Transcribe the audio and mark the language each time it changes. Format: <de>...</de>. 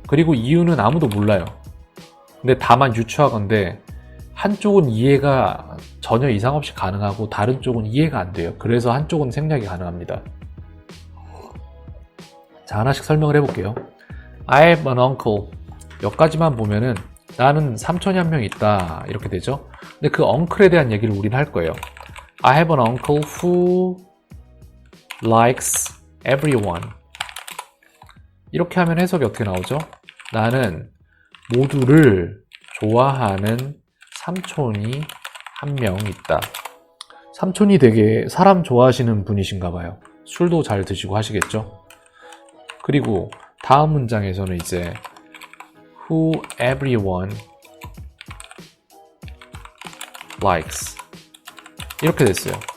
<ko>그리고 이유는 아무도 몰라요. 근데 다만 유추하건대 한쪽은 이해가 전혀 이상 없이 가능하고 다른 쪽은 이해가 안 돼요. 그래서 한쪽은 생략이 가능합니다. 자, 하나씩 설명을 해볼게요.</ko> <en>I have an uncle.</en> <ko>여기까지만 보면은 나는 삼촌이 한 명 있다 이렇게 되죠. 근데 그 uncle에 대한 얘기를 우린 할 거예요.</ko> <en>I have an uncle who likes everyone.</en> <ko>이렇게 하면 해석이 어떻게 나오죠? 나는 모두를 좋아하는 삼촌이 한 명 있다. 삼촌이 되게 사람 좋아하시는 분이신가 봐요. 술도 잘 드시고 하시겠죠? 그리고 다음 문장에서는 이제</ko> <en>who everyone likes</en> <ko>이렇게 됐어요.</ko>